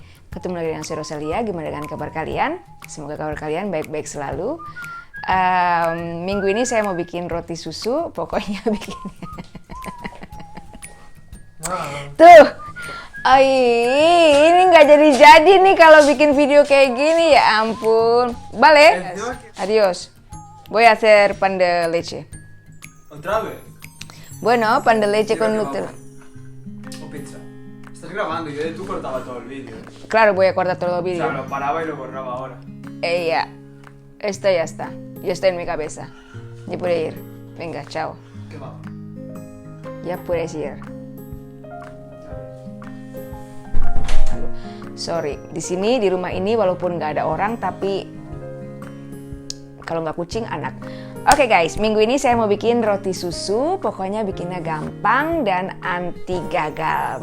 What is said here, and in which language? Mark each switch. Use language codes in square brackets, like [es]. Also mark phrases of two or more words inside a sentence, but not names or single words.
[id] Ketemu lagi dengan saya Rosalia, gimana dengan kabar kalian? Semoga kabar kalian baik-baik selalu. Minggu ini saya mau bikin roti susu, pokoknya bikin. Tuh, ini nggak jadi nih kalau bikin video kayak gini, ya ampun. [es] Vale, adiós. Voy a hacer pan de leche. ¿Otra vez? Bueno, pan de leche con Nutella. O pizza. Estás grabando y tú cortabas todo el vídeo. Claro, voy a cortar todo el O vídeo. sea, lo paraba y lo borraba ahora. Ya, esto ya está. Yo estoy en mi cabeza. Ya puede ir. Venga, chao. ¿Qué va? Ya puedes ir. [id] Sorry, di sini di rumah ini walaupun nggak ada orang, tapi kalau nggak kucing, anak. Oke guys, minggu ini saya mau bikin roti susu. Pokoknya bikinnya gampang dan anti gagal.